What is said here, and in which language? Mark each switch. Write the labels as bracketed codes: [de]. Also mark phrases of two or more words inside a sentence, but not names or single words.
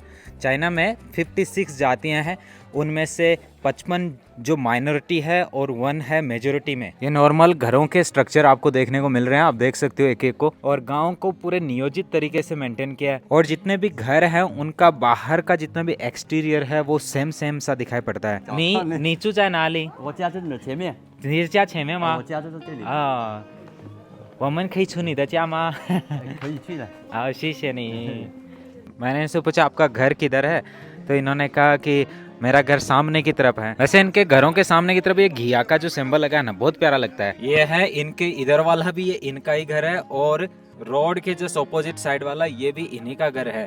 [hi] चाइना में 56 जातियां हैं, उनमें से 55 जो माइनॉरिटी है और 1 है मेजोरिटी में। ये नॉर्मल घरों के स्ट्रक्चर आपको देखने को मिल रहे हैं, आप देख सकते हो एक एक को। और गांव को पूरे नियोजित तरीके से मेंटेन किया है, और जितने भी घर हैं उनका बाहर का जितना भी एक्सटीरियर है वो सेम सा दिखाई पड़ता है। [zh] नी 住在哪里？我家在你前面，你的家前面吗？我家就在这里，啊，我们可以去你的家吗？可以去的。好，谢谢你。 [hi] मैंने इनसे पूछा आपका घर किधर है, तो इन्होंने कहा कि मेरा घर सामने की तरफ है। वैसे इनके घरों के सामने की तरफ ये घिया का जो सिंबल लगा है ना, बहुत प्यारा लगता है। ये है इनके इधर वाला भी, ये इनका ही घर है, और रोड के [en] just opposite side [hi] वाला ये भी इन्हीं का घर है।